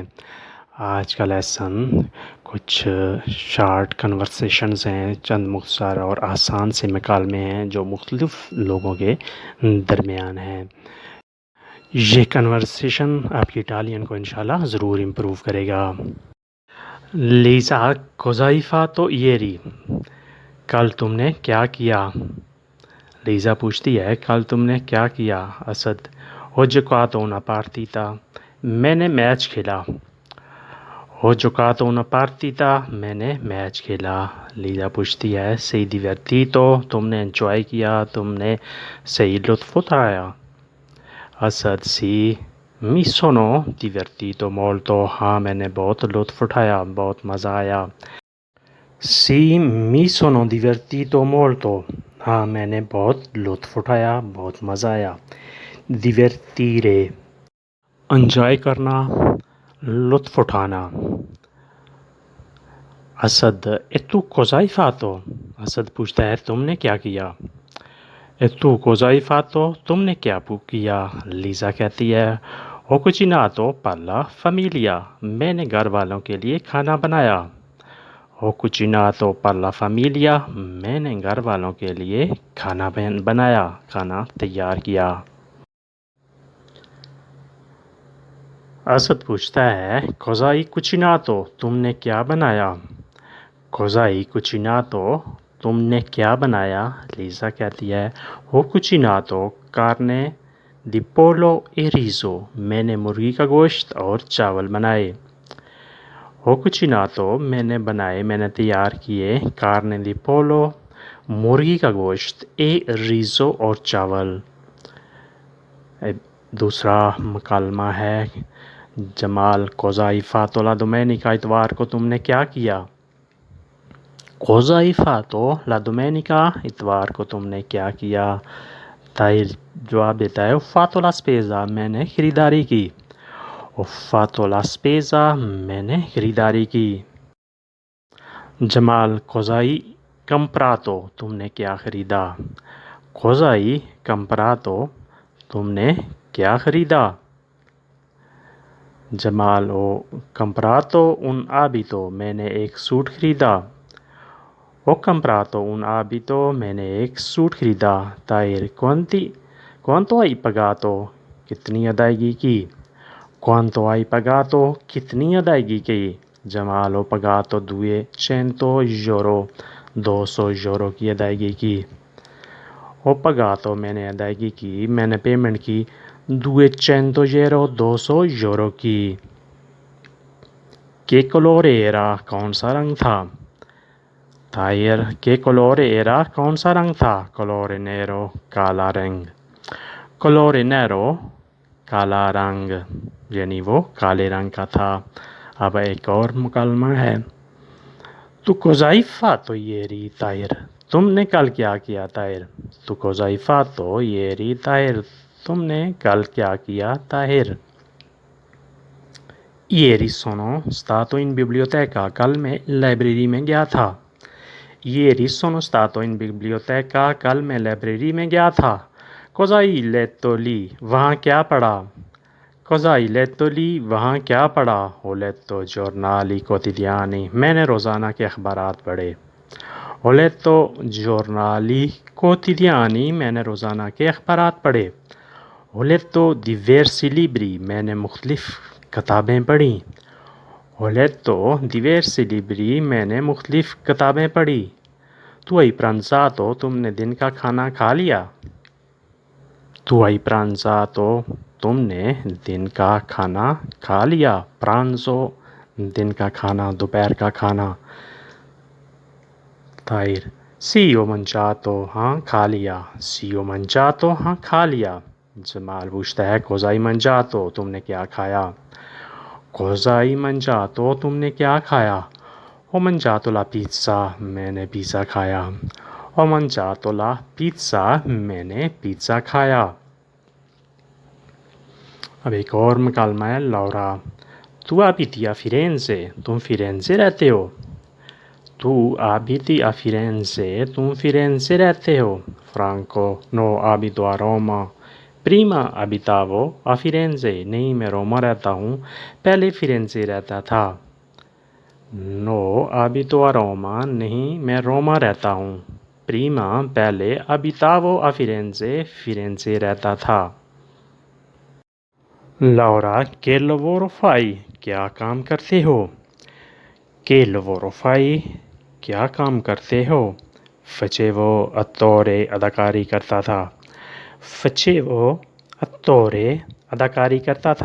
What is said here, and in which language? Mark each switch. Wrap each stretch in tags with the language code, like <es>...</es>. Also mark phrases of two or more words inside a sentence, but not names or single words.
<ur>آج کا لیسن کچھ</ur> <en>short conversations</en> <ur>ہیں، چند مختصر اور آسان سے مکالمے ہیں جو مختلف لوگوں کے درمیان ہیں. یہ کنورسیشن آپ کی اٹالین کو ان شاء اللہ ضرور امپروو کرے گا.</ur> <it>लीज़ा cosa hai fatto ieri?</it> <ur>کل تم نے کیا کیا? لیزا پوچھتی ہے، کل تم نے کیا کیا?</ur> <it>असद, हो giocato una partita?</it> <ur>میں نے میچ کھیلا.</ur> <it>हो giocato una partita?</it> <ur>میں نے میچ کھیلا. لیزا پوچھتی ہے,</ur> <it>sei divertito?</it> <ur>تم نے انجوائے کیا، تم نے صحیح لطف اٹھایا. असद,</ur> <it>sì, mi sono divertito molto।</it> <ur>ہاں، میں نے بہت لطف اٹھایا، بہت مزہ آیا.</ur> <it>Sì, mi sono divertito molto।</it> <ur>ہاں، میں نے بہت لطف اٹھایا، بہت مزہ آیا. divertire, انجوائے کرنا، لطف اٹھانا. असद,</ur> <it>e tu cosa hai fatto?</it> <ur>اسد پوچھتا ہے، تم نے کیا کیا?</ur> <it>e tu cosa hai fatto?</it> <ur>تم نے کیا کیا? لیزا کہتی ہے,</ur> <it>ho cucinato per la famiglia।</it> <ur>میں نے گھر والوں کے لیے کھانا بنایا.</ur> <it>हो cucinato per la famiglia।</it> <ur>میں نے گھر والوں کے لیے کھانا بنایا، کھانا تیار کیا. اسد پوچھتا ہے,</ur> <it>cosa hai cucinato?</it> <ur>تم نے کیا بنایا?</ur> <it>cosa hai cucinato?</it> <ur>تم نے کیا بنایا؟ لیزا کہتی ہے,</ur> <it>ho cucinato carne di pollo e riso।</it> <ur>میں نے مرغی کا گوشت اور چاول بنائے.</ur> <it>ho cucinato</it> <ur>میں نے بنائے، میں نے تیار کیے,</ur> <it>carne di pollo</it> <ur>مرغی کا گوشت,</ur> <it>e riso</it> <ur>اور چاول. دوسرا مکالمہ ہے، جمال,</ur> <it>cosa hai fatto la domenica?</it> <ur>اتوار کو تم نے کیا کیا?</ur> <it>cosa hai fatto la domenica?</it> <ur>اتوار کو تم نے کیا کیا? طاہر جواب دیتا ہے,</ur> <it>ho fatto la spesa।</it> <ur>میں نے خریداری کی.</ur> <it>ho fatto la spesa</it> <ur>میں نے خریداری کی. जमाल,</ur> <it>cosa hai comprato?</it> <ur>تم نے کیا خریدا?</ur> <it>cosa hai comprato</it> <ur>تم نے کیا خریدا?</ur> <it>जमाल, हो comprato un abito।</it> <ur>میں نے ایک سوٹ خریدا.</ur> <it>ho comprato un abito</it> <ur>میں نے ایک سوٹ خریدا. ताहिर,</ur> <it>quanto hai pagato?</it> <ur>کتنی ادائیگی کی?</ur> <it>quanto hai pagato</it> <ur>کتنی ادائیگی کی? جمال,</ur> <it>ho pagato 200 euro</it> <ur>200 یورو کی ادائیگی کی.</ur> <it>ho pagato</it> <ur>میں نے ادائیگی کی، میں نے پیمنٹ کی 200 euro 200 یورو کی.</ur> <it>के colore era?</it> <ur>کون سا رنگ تھا?</ur> <it>ताहिर, के colore era?</it> <ur>کون سا رنگ تھا?</ur> <it>colore nero</it> <ur>کالا رنگ.</ur> <it>colore nero</it> <ur>کالا رنگ، یعنی وہ کالے رنگ کا تھا. اب ایک اور مکالمہ ہے,</ur> <it>tu cosa hai fatto ieri?</it> <ur>طاہر، تم نے کل کیا کیا? ताहिर,</ur> <it>tu cosa hai fatto ieri?</it> <ur>طاہر، تم نے کل کیا کیا? ताहिर,</ur> <it>ieri sono stato in biblioteca।</it> <ur>کل میں لائبریری میں گیا تھا.</ur> <it>ieri sono stato in biblioteca</it> <ur>کل میں لائبریری میں گیا تھا.</ur> <it>cosa hai letto lì?</it> <ur>وہاں کیا پڑھا?</ur> <it>cosa hai letto lì?</it> <ur>وہاں کیا پڑھا?</ur> <it>ho letto giornali quotidiani</it> <ur>میں نے روزانہ کے اخبارات پڑھے.</ur> <it>ho letto giornali quotidiani</it> <ur>میں نے روزانہ کے اخبارات پڑھے.</ur> <it>ho letto diversi libri</it> <ur>میں نے مختلف کتابیں پڑھیں.</ur> <it>ho letto diversi libri</it> <ur>میں نے مختلف کتابیں پڑھیں.</ur> <it>tu hai pranzato</it> <ur>تم نے دن کا کھانا کھا لیا.</ur> <it>tu hai pranzato</it> <ur>تم نے دن کا کھانا کھا لیا. pranzo دن کا کھانا، دوپہر کا کھانا. ताहिर,</ur> <it>sì ho mangiato</it> <ur>ہاں کھا لیا.</ur> <it>sì ho mangiato</it> <ur>ہاں کھا لیا۔ جمال پوچھتا ہے,</ur> <it>cosa hai mangiato</it> <ur>تم نے کیا کھایا?</ur> <it>cosa hai mangiato</it> <ur>تم نے کیا کھایا?</ur> <it>ho mangiato la pizza</it> <ur>میں نے پیزا کھایا.</ur> <it>ho mangiato la pizza</it> <ur>میں نے پیزا کھایا. اب ایک اور مکالمہ ہے، لورا,</ur> <it>tu abiti a Firenze</it> <ur>تم فیرینزے رہتے ہو.</ur> <it>Tu abiti a Firenze,</it> <ur>تم فیرینسے رہتے ہو?</ur> <it>Franco, no, abito a Roma. Prima abitavo a Firenze,</it> <ur>نہیں میں روما رہتا ہوں، پہلے فیرینسے رہتا تھا.</ur> <it>No, abito a Roma,</it> <ur>نہیں میں روما رہتا ہوں.</ur> <it>Prima, पहले abitavo a Firenze,</it> <ur>فیرینسے رہتا تھا.</ur> <it>Laura, che lavoro fai?</it> <ur>کیا کام کرتے ہو?</ur> <it>Che lavoro fai?</it> <ur>کیا کام کرتے ہو?</ur> <it>Facevo attore,</it> <ur>اداکاری کرتا تھا.</ur> <it>Facevo attore,</it> <ur>اداکاری کرتا تھا.</ur>